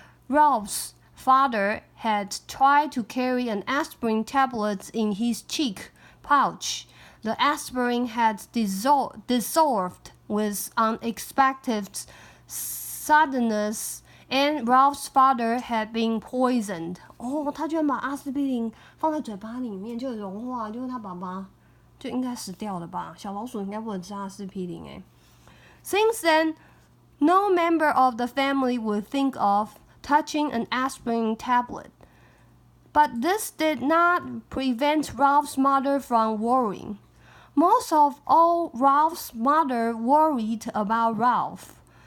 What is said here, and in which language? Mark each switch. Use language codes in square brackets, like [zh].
[en] Ralph's father had tried to carry an aspirin tablet in his cheek pouch. The aspirin had dissolved with unexpected suddenness, and Ralph's father had been poisoned. [zh] 他居然把阿司匹林放在嘴巴里面就融化，就是他爸爸就应该死掉了吧？小老鼠应该不能吃阿司匹林欸。 [en] Since then, no member of the family would think of touching an aspirin tablet. But this did not prevent Ralph's mother from worrying. Most of all, Ralph's mother worried about Ralph.